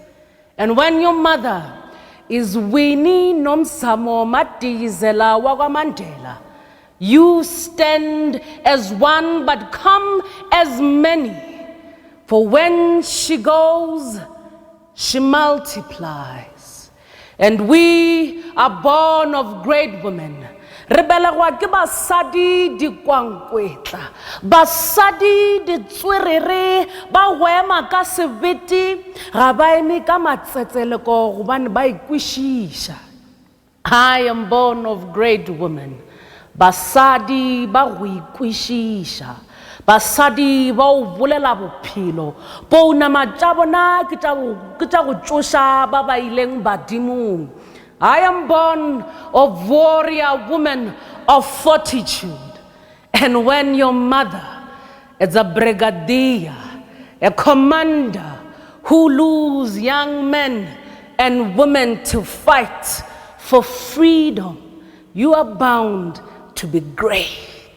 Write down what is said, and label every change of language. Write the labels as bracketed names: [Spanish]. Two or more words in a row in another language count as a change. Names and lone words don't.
[English] And when your mother is Winnie Nomsamo Madikizela Wagwamandela, you stand as one but come as many. For when she goes, she multiplies. And we are born of great women. [Northern Sotho] Rebelagwa ke basadi di kwangkwetla, basadi di tswerere, ba wema ka sebete, ga ba eme ka matsetseleko gobane ba ikwishisha. [English] I am born of great women. [Northern Sotho] Basadi ba go ikwishisha, basadi ba o bolela bophelo, pounama tša bona ke tša go tsoša ba ba ileng badimong. [English] I am born of warrior woman of fortitude. And when your mother is a brigadier, a commander who lose young men and women to fight for freedom, you are bound to be great.